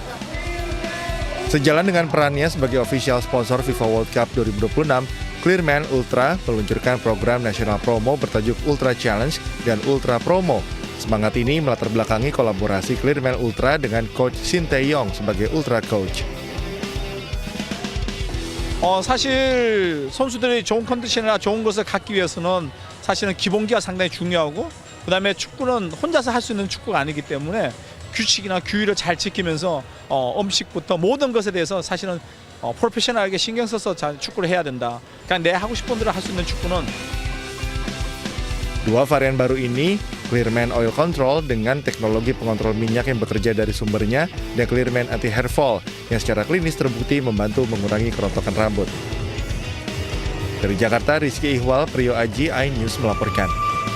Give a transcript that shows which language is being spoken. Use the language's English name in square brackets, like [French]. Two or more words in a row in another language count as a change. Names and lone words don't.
[Indonesian] Sejalan dengan perannya sebagai [English] official sponsor [Indonesian] FIFA World Cup 2026, Clearman Ultra meluncurkan program nasional promo bertajuk Ultra Challenge dan Ultra Promo. Semangat ini melatar belakangi kolaborasi Clearman Ultra dengan Coach Shin Tae-yong sebagai Ultra Coach. [Korean] 사실 선수들이 좋은 컨디션이나 좋은 것을 갖기 위해서는 사실은 기본기가 상당히 중요하고 그다음에 축구는 혼자서 할 수 있는 축구가 아니기 때문에 규칙이나 규율을 잘 지키면서 음식부터 모든 것에 대해서 사실은 프로페셔널하게 신경 써서 축구를 해야 된다. 그냥 내 하고 싶은 대로 할 수 있는 축구는. [Indonesian] Dua varian baru ini, Clearman Oil Control dengan teknologi pengontrol minyak yang bekerja dari sumbernya, dan Clearman Anti Hair Fall yang secara klinis terbukti membantu mengurangi kerontokan rambut. Dari Jakarta, Rizky Ihwal, Priyo Aji, iNews melaporkan.